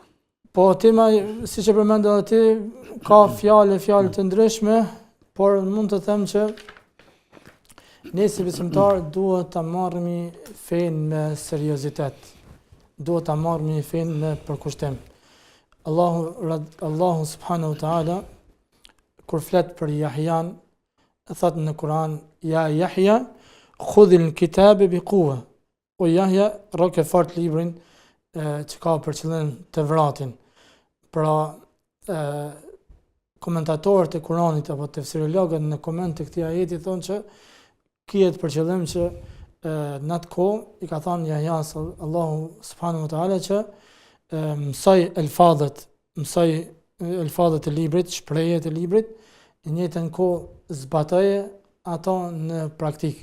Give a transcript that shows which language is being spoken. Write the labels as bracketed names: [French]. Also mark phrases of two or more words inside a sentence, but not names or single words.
[Albanian] Po tema, siç e përmendë edhe ti, ka fjalë të ndryshme, por mund të them që ne si besimtar duhet ta marrëmi fen me seriozitet. Duhet ta marrëmi fen me përkushtim. Allahu [Arabic] سبحانه وتعالى [Albanian] kur flet për Yahyan, thot në Kur'an: [Arabic] "يا يحيى خذ الكتاب بقوة." [Albanian] O Yahya, roke fort librin që ka për qëllim të vratin. Pra, komentatorët e Kuranit apo tefsirologët në koment të këtij ajeti thonë që kihet për qëllim që në atë kohë i ka thënë Yahya Allahu [Arabic] سبحانه وتعالى [Albanian] që mësoj elfadet e librit, shprehjet e librit, në njëjtën kohë zbatoje ato në praktik.